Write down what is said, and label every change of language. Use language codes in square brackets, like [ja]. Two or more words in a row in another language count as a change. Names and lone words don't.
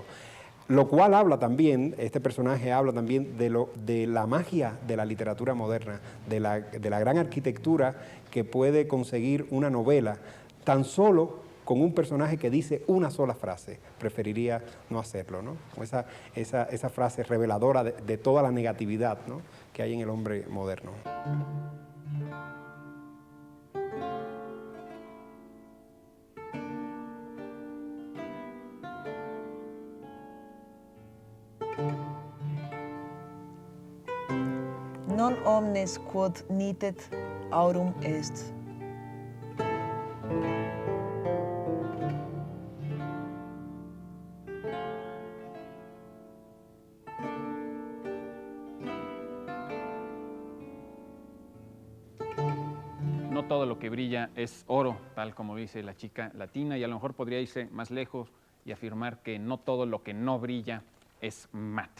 [es] Lo cual habla también, este personaje habla también de la magia de la literatura moderna, de la gran arquitectura que puede conseguir una novela tan solo con un personaje que dice una sola frase. Preferiría no hacerlo, ¿no? Esa frase reveladora de toda la negatividad, ¿no?, que hay en el hombre moderno. [la] Non omnes quod nitet aurum est. [es] No todo lo que brilla es oro, tal como dice la chica latina, y a lo mejor podría irse más lejos y afirmar que no todo lo que no brilla es mate.